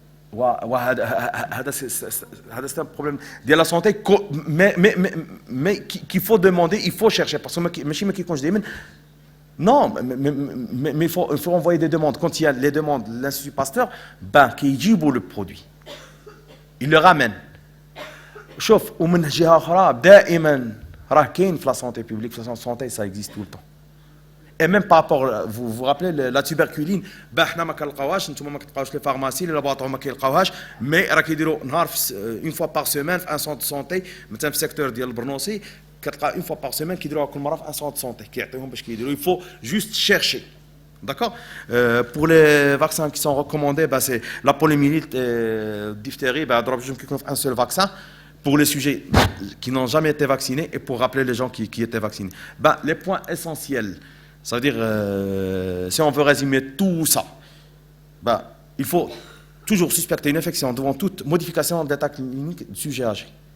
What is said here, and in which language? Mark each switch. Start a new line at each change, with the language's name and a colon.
French: C'est un problème de la santé, mais qu'il faut demander, il faut chercher, parce que non, mais il faut envoyer des demandes. Quand il y a les demandes de l'Institut Pasteur, qui dit le produit, il le ramène. Chauffe, ou
Arabic: من جهة أخرى دائما راه كاين في
French: la santé publique, la santé ça existe tout le temps. Et même par rapport, vous vous rappelez, la tuberculine, nous
Arabic: ما كنلقاوهاش نتوما ما كتلقاوش لي فارماسي لي لابواتوار ما كيلقاوهاش مي راه كيديروا نهار
French: une fois par semaine
Arabic: في ان سونتر سونتي مثلا في السيكتور ديال البرنوسي كتلقى une fois par semaine كيديروها كل مره في ان سونتر سونتي كيعطيوهم باش كيديروا.
French: Il faut juste chercher. D'accord. Pour les vaccins qui sont recommandés, c'est la poliomyélite et diphtérie. Je un seul vaccin pour les sujets qui n'ont jamais été vaccinés et pour rappeler les gens qui étaient vaccinés. Les points essentiels, ça veut dire, si on veut résumer tout ça, il faut toujours suspecter une infection devant toute modification de l'état clinique du sujet âgé.